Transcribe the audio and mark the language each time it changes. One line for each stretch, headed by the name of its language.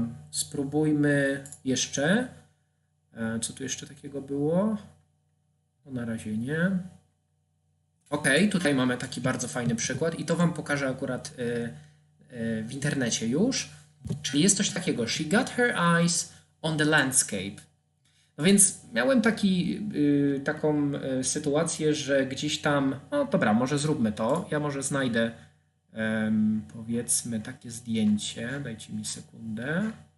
Polish: Spróbujmy jeszcze. Co tu jeszcze takiego było? No na razie nie. Ok, tutaj mamy taki bardzo fajny przykład i to Wam pokażę akurat w internecie już. Czyli jest coś takiego.
English: She got her eyes on the landscape.
Polish: No więc miałem taką sytuację, że gdzieś tam, no dobra, może zróbmy to. Ja może znajdę powiedzmy takie zdjęcie. Dajcie mi sekundę.